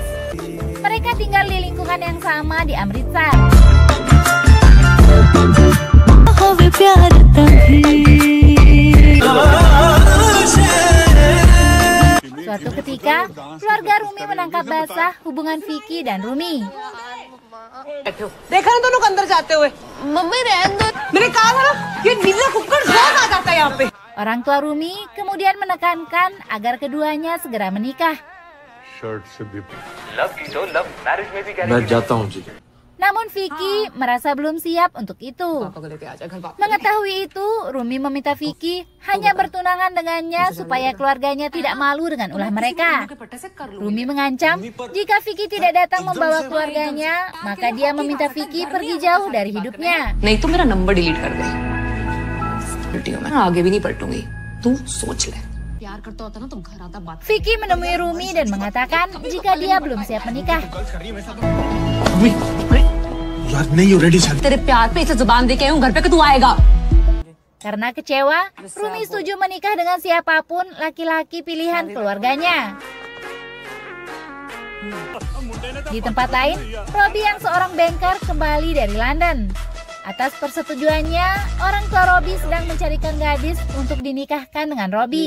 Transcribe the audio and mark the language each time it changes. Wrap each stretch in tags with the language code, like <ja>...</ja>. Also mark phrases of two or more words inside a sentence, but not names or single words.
<id>Mereka tinggal di lingkungan yang sama di Amritsar. Suatu ketika, keluarga Rumi menangkap basah hubungan Vicky dan Rumi.</id> <hi>देखा ना दोनों को अंदर जाते हुए मम्मी रहने दो मैंने कहा था ना ये नीला कुक्कड़ बहुत आ जाता है यहाँ पे।</hi> <id>Orang tua Rumi kemudian menekankan agar keduanya segera menikah.</id> <hi>मैं जाता हूँ जी।</hi> <id>Namun Vicky merasa belum siap untuk itu. Mengetahui itu, Rumi meminta Vicky hanya bertunangan dengannya supaya keluarganya tidak malu dengan ulah mereka. Rumi mengancam jika Vicky tidak datang membawa keluarganya, maka dia meminta Vicky pergi jauh dari hidupnya.</id> <hi>नहीं तो मेरा नंबर डिलीट कर दे। मैं आगे भी नहीं पलटूंगी। तू सोच ले।</hi> <id>Vicky menemui Rumi dan mengatakan jika dia belum siap menikah.</id> <hi>तेरे प्यार पे इसे जुबान दे के आऊं घर पे कि तू आएगा।</hi> <id>Karena kecewa, Rumi setuju menikah dengan siapapun laki-laki pilihan keluarganya. Di tempat lain, Robbie yang seorang banker kembali dari London. Atas persetujuannya, orang tua Robbie sedang mencarikan gadis untuk dinikahkan dengan Robbie.</id>